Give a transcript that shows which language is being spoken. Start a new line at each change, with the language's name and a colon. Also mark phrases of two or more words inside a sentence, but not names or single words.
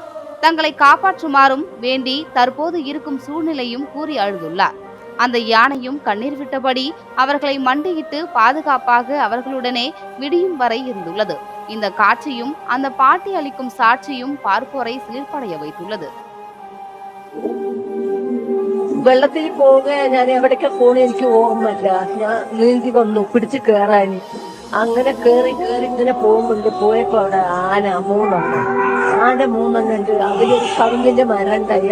Tamil: தங்களை காப்பாற்றுமாறும் வேண்டி தற்போது இருக்கும் சூழ்நிலையும் கூறி அழுதுள்ளார். அந்த யானையும் கண்ணீர் விட்டபடி அவர்களை மண்டியிட்டு பாதுகாப்பாக அவர்களுடனே விடியும் வரை இருந்துள்ளது. இந்த காட்சியும் அந்த பாட்டி அளிக்கும் சாட்சியும் பார்ப்போரை சிலிர்ப்படைய வைத்துள்ளது.
Malayalam: വെള്ളത്തിൽ പോവുക ഞാൻ എവിടേക്കാ പോണേ എനിക്ക് ഓർമ്മയില്ല. ഞാൻ നീന്തി വന്നു പിടിച്ച് കേറാൻ. അങ്ങനെ കേറി ഇങ്ങനെ പോകുന്നുണ്ട്. പോയപ്പോ അവിടെ ആന മൂന്നെണ്ണം ഉണ്ട്. അതിലൊരു കറുമ്പിന്റെ മരം ഉണ്ടായി.